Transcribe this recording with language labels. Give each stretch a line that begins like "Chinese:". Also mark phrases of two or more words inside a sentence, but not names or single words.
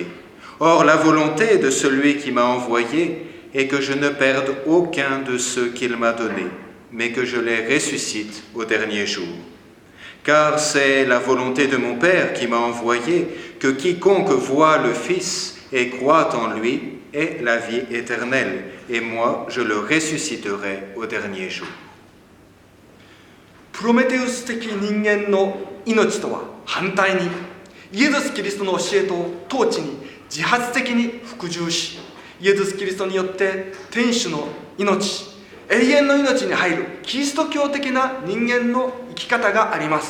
French: Or, la volonté de celui qui m'a envoyé est que je ne perde aucun de ceux qu'il m'a donnés, mais que je les ressuscite au dernier jour. Car c'est la volonté de mon Père qui m'a envoyé, que quiconque voit le Fils et croit en lui ait la vie éternelle, et moi je le ressusciterai au dernier jour. »
Japanese: プロメテウス的人間の命とは反対に、イエス・キリストの教えと統治に自発的に服従し、イエス・キリストによって天主の命、永遠の命に入るキリスト教的な人間の生き方があります。